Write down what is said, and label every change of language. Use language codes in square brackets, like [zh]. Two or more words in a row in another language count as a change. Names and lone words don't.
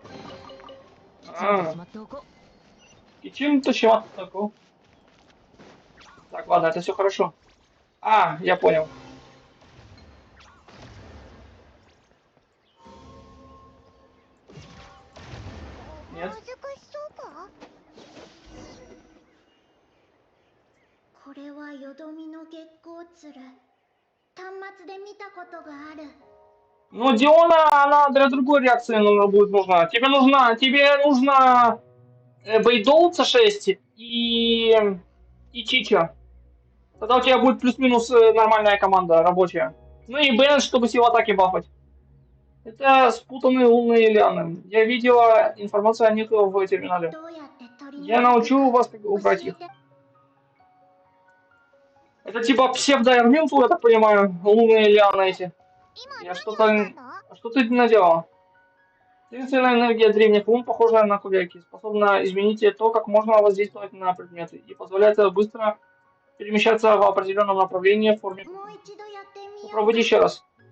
[ru] И чем-то чего такого? Так, ладно, это все хорошо. А, я понял. Нет. [ja] 難しそうか。これはよどみの月光鶴。端末で見たことがある。 [ru] Ну, Диона, она для другой реакции будет нужна. Тебе нужно Бейдол C6 и Чича. Тогда у тебя будет плюс-минус нормальная команда рабочая. Ну и Бен, чтобы силу атаки бафать. Это спутанные лунные лианы. Я видела информацию о них в терминале. [ja] どうやって取り [ru] Я [ja] 除く [ru] научу [ja] か [ru] вас как убрать [ja] 教え [ru] их. [ja] て。 [ru] Это типа псевдоэрминцу, я так понимаю, лунные лианы эти. [ja] 今 [ru] Я [ja] 何 [ru] что-то... [ja] をしたの？ [ru] Что ты наделала? Таинственная энергия древних лун, похожая на кубяки, способна изменить то, как можно воздействовать на предметы, и позволяет быстро перемещаться в определенном направлении в форме. [ja] もう一度やってみよう。 [ru] Попробуйте еще раз.